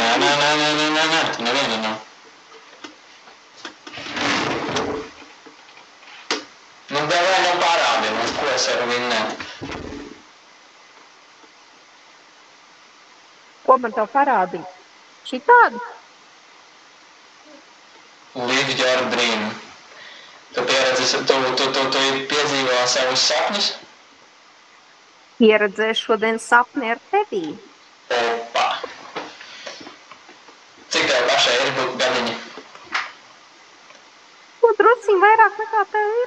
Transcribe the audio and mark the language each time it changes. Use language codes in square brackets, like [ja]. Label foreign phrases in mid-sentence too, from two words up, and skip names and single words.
[lv] Nē, te neviena nav. Nu, davai nu parādi, nu, ko es varu vinnēt. Ko man tev parādīt? Šitādu? [en] Live your dream. [lv] Tu piedzīvo savus sapņus? Pieredzēju šodien sapni ar tevī. Opa. Cik tev pašai ir būt gadiņi? Nu, drusciņ vairāk nekā tev ir.